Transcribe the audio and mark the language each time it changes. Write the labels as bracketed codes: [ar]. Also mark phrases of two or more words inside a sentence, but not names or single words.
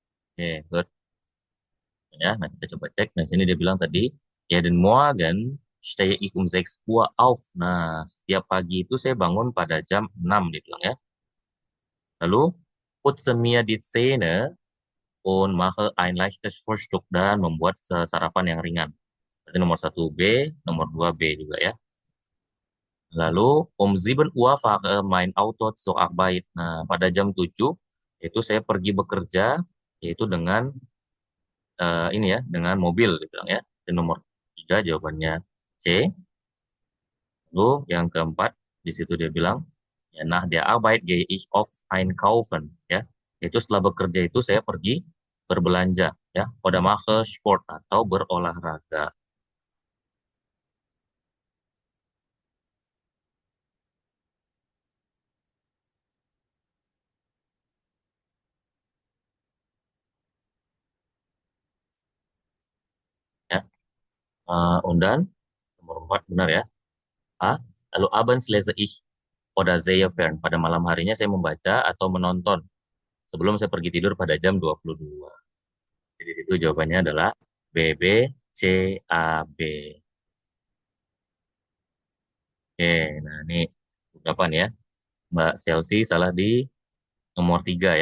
[id] Oke, good. Ya, nah kita coba cek. Nah, sini dia bilang tadi, ya [de] den Morgen stehe ich um 6 Uhr auf. [id] Nah, setiap pagi itu saya bangun pada jam 6, dia bilang ya. Lalu, [de] putze mir die Zähne und mache ein leichtes Frühstück [id] dan membuat sarapan yang ringan. Berarti nomor 1 B, nomor 2 B juga ya. Lalu, [de] um 7 Uhr fahre mein Auto zur Arbeit. [id] Nah, pada jam 7, itu saya pergi bekerja, yaitu dengan ini ya, dengan mobil, dia bilang ya. Dan nomor 3 jawabannya C. Lalu yang keempat, di situ dia bilang, ya, [de] nach der Arbeit gehe ich oft einkaufen, [id] ya. Itu setelah bekerja itu saya pergi berbelanja, ya. [de] Oder mache Sport [id] atau berolahraga, ya. Undan, nomor 4 benar ya. A. [de] Lalu abends lese ich oder sehe fern. [id] Pada malam harinya saya membaca atau menonton sebelum saya pergi tidur pada jam 22. Jadi itu jawabannya adalah B, B, C, A, B. Oke, nah ini berapa nih ya? Mbak Chelsea salah di nomor 3 ya.